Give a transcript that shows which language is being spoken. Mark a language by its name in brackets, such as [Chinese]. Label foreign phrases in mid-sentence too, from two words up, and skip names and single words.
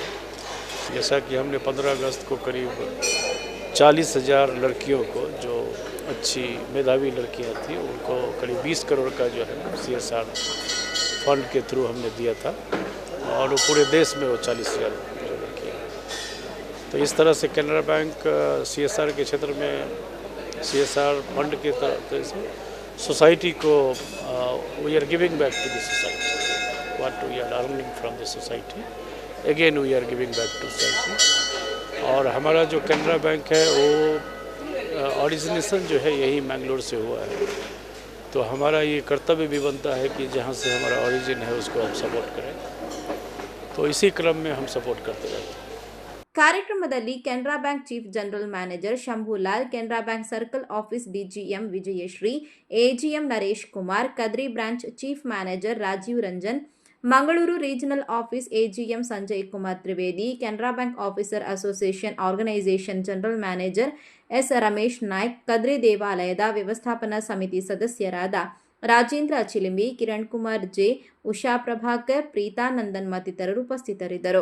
[Hindi] जैसा कि हमने 15 अगस्त को करीब 40,000 लड़कियों को जो अच्छी मेधावी लड़कियां थी उनको करीब 20 करोड़ का जो है CSR फंड के थ्रू हमने दिया था और वो पूरे देश में वो 40,000 लड़कियाँ. तो इस तरह से कैनरा बैंक CSR के क्षेत्र में CSR फंड के तरफ से सोसाइटी को [English] we are giving back to the society what we are earning from the society, again we are giving back to society. [Hindi] और हमारा जो कैनरा बैंक है वो ऑरिजिनेशन जो है यही मैंगलोर से हुआ है, तो हमारा ये कर्तव्य भी बनता है कि जहाँ से हमारा ओरिजिन है उसको हम सपोर्ट करें. तो इसी क्रम में हम सपोर्ट करते रहते हैं. [Kannada] ಕಾರ್ಯಕ್ರಮದಲ್ಲಿ ಕೆನರಾ ಬ್ಯಾಂಕ್ ಚೀಫ್ ಜನರಲ್ ಮ್ಯಾನೇಜರ್ ಶಂಭುಲಾಲ್, ಕೆನರಾ ಬ್ಯಾಂಕ್ ಸರ್ಕಲ್ ಆಫೀಸ್ ಡಿಜಿಎಂ ವಿಜಯಶ್ರೀ, ಎಜಿಎಂ ನರೇಶ್ ಕುಮಾರ್, ಕದ್ರಿ ಬ್ರಾಂಚ್ ಚೀಫ್ ಮ್ಯಾನೇಜರ್ ರಾಜೀವ್ ರಂಜನ್, ಮಂಗಳೂರು ರೀಜನಲ್ ಆಫೀಸ್ ಎಜಿಎಂ ಸಂಜಯ್ ಕುಮಾರ್ ತ್ರಿವೇದಿ, ಕೆನರಾ ಬ್ಯಾಂಕ್ ಆಫೀಸರ್ ಅಸೋಸಿಯೇಷನ್ ಆರ್ಗನೈಸೇಷನ್ ಜನರಲ್ ಮ್ಯಾನೇಜರ್ ಎಸ್ ರಮೇಶ್ ನಾಯ್ಕ್, ಕದ್ರಿ ದೇವಾಲಯದ ವ್ಯವಸ್ಥಾಪನಾ ಸಮಿತಿ ಸದಸ್ಯರಾದ ರಾಜೇಂದ್ರ ಚಿಲಿಂಬಿ, ಕಿರಣ್ ಕುಮಾರ್ ಜೆ, ಉಷಾ ಪ್ರಭಾಕರ್, ಪ್ರೀತಾನಂದನ್ ಮತ್ತಿತರರು ಉಪಸ್ಥಿತರಿದ್ದರು.